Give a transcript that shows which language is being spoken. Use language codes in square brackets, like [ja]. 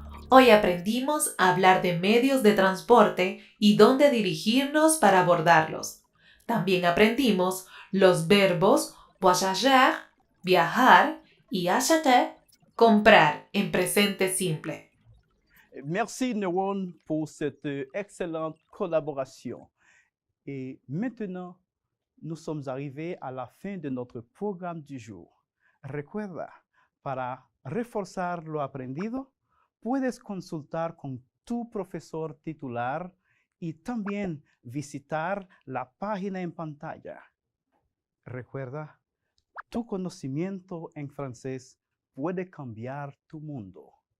[es] Hoy aprendimos a hablar de medios de transporte y dónde dirigirnos para abordarlos. También aprendimos los verbos voyager, viajar y acheter, comprar en presente simple. [fr] merci Neuron pour cette excellente collaboration. Et maintenant, nous sommes arrivés à la fin de notre programme du jour. [es] Recuerda, para reforzar lo aprendido, puedes consultar con tu profesor titular y también visitar la página en pantalla. Recuerda, tu conocimiento en francés puede cambiar tu mundo.